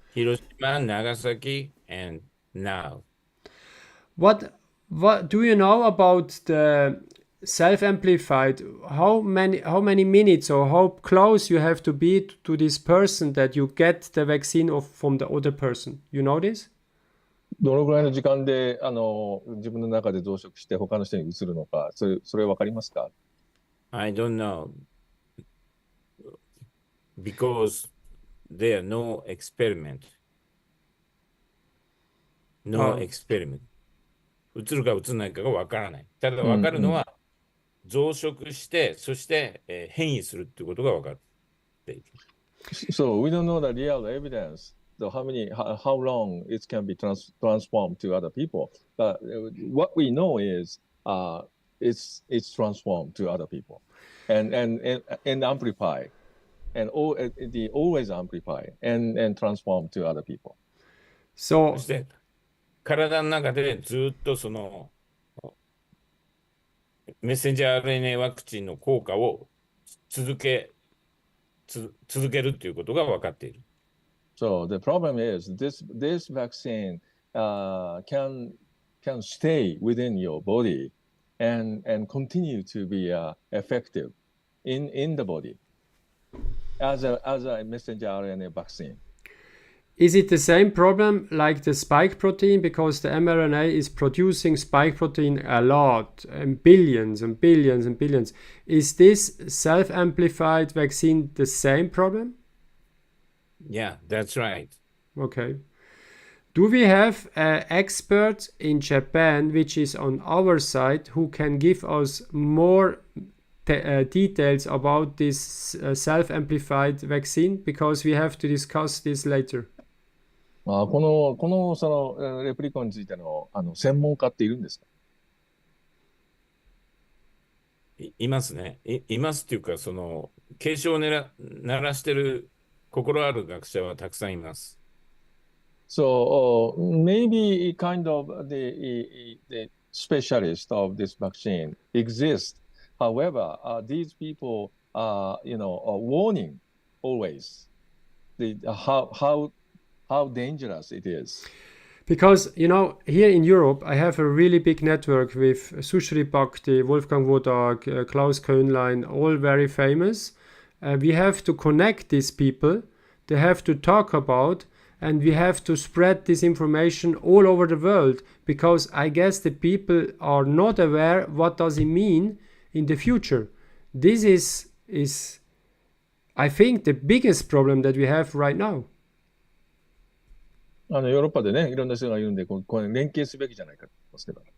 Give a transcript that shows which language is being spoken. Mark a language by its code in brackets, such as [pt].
[en] Hiroshima, Nagasaki, and now. What do you know about the self-amplified, how many minutes or how close you have to be to this person that you get the vaccine from the other person? You know this? [ja] どのぐらいの時間で自分の中で増殖して他の人に移るのか、それわかりますか？ [en] I don't know. Because there are no experiment. No experiment. [ja] 移るか移らないかがわからない。ただわかるのは、増殖して、そして、変異するっていうことがわかる。 [en] So we don't know the real evidence. So how long it can be transformed to other people. But what we know is it's transformed to other people and amplify and always amplify and transform to other people. [ja] そして体の中でずっとそのメッセンジャー RNA ワクチンの効果を続けるっていうことが分かっている。 [en] So the problem is this vaccine can stay within your body and continue to be effective in the body as a messenger RNA vaccine. Is it the same problem like the spike protein? Because the mRNA is producing spike protein a lot, and billions and billions and billions. Is this self-amplified vaccine the same problem? Yeah, that's right. Okay. Do we have experts in Japan, which is on our side, who can give us more details about this self-amplified vaccine? Because we have to discuss this later. [ja] このそのレプリコンについての専門家っているんですか？いますね。いますっていうか、その警鐘を鳴らしてる心ある学者はたくさんいます。 [en] So maybe kind of the specialist of this vaccine exists. However, these people are warning always how dangerous it is. Because, here in Europe, I have a really big network with Sushri Bhakti, Wolfgang Wodak, Klaus Köhnlein, all very famous. We have to connect these people. They have to talk about, and we have to spread this information all over the world, because I guess the people are not aware what does it mean in the future. This is I think, the biggest problem that we have right now. [ja] ヨーロッパでね、いろんな人がいるんで、これ連携すべきじゃないかと思いますけど。